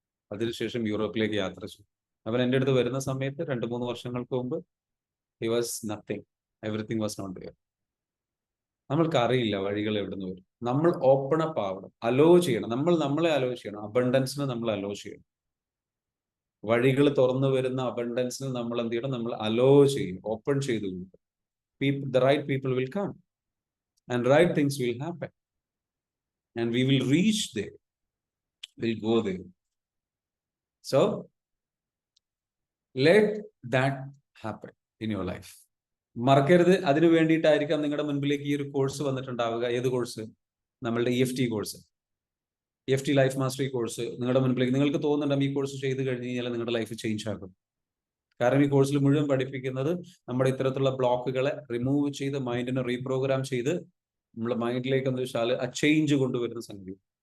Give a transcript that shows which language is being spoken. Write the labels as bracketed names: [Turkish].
[Malayalam] അതിനുശേഷം യൂറോപ്പിലേക്ക് യാത്ര ചെയ്തു. അവൻ എൻ്റെ അടുത്ത് വരുന്ന സമയത്ത് 2-3 വർഷങ്ങൾക്ക് മുമ്പ് [English] He was nothing, everything was not there. [Malayalam] നമ്മൾക്ക് അറിയില്ല വഴികൾ എവിടുന്ന് വരും. നമ്മൾ ഓപ്പൺ അപ്പ് ആവണം, അലോ ചെയ്യണം. നമ്മളെ അലോ ചെയ്യണം. അബണ്ടൻസിന് നമ്മൾ അലോ ചെയ്യണം. വഴികൾ തുറന്നു വരുന്ന അബണ്ടൻസിന് നമ്മൾ എന്ത് ചെയ്യണം? നമ്മൾ അലോ ചെയ്യും, ഓപ്പൺ ചെയ്തു. [English] The right people will come and right things will happen and we will reach there, we'll go there. So let that happen in your life. [Malayalam] മറക്കരുത്. അതിനു വേണ്ടിയിട്ടായിരിക്കാം നിങ്ങളുടെ മുൻപിലേക്ക് ഈ ഒരു കോഴ്സ് വന്നിട്ടുണ്ടാവുക. ഏത് കോഴ്സ്? നമ്മളുടെ EFT course, EFT life mastery course നിങ്ങളുടെ മുൻപിലേക്ക്. നിങ്ങൾക്ക് തോന്നുന്നുണ്ടാവും ഈ കോഴ്സ് ചെയ്ത് കഴിഞ്ഞ് കഴിഞ്ഞാൽ നിങ്ങളുടെ ലൈഫ് ചേഞ്ച് ആകും. കാരണം ഈ കോഴ്സിൽ മുഴുവൻ പഠിപ്പിക്കുന്നത് നമ്മുടെ ഇത്തരത്തിലുള്ള ബ്ലോക്കുകളെ റിമൂവ് ചെയ്ത് മൈൻഡിനെ റീപ്രോഗ്രാം ചെയ്ത് നമ്മുടെ മൈൻഡിലേക്ക് എന്താ വെച്ചാൽ ആ ചേഞ്ച് കൊണ്ടുവരുന്ന സംഗതി.